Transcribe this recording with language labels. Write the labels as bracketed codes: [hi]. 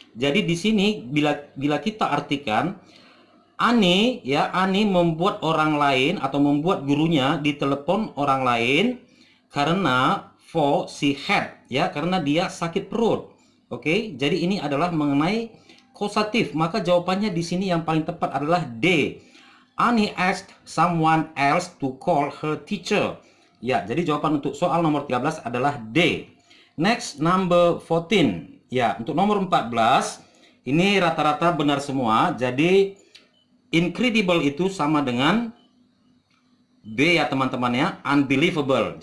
[id] Jadi di sini bila kita artikan Ani membuat orang lain atau membuat gurunya ditelepon orang lain karena [en] for she had, [id] ya, karena dia sakit perut. Oke, jadi ini adalah mengenai kausatif, maka jawabannya di sini yang paling tepat adalah D. [en] Annie asked someone else to call her teacher. [id] Ya, jadi jawaban untuk soal nomor 13 adalah D. [en] Next, number 14. [id] Ya, untuk nomor 14 ini rata-rata benar semua. Jadi incredible itu sama dengan B ya teman-teman ya, unbelievable.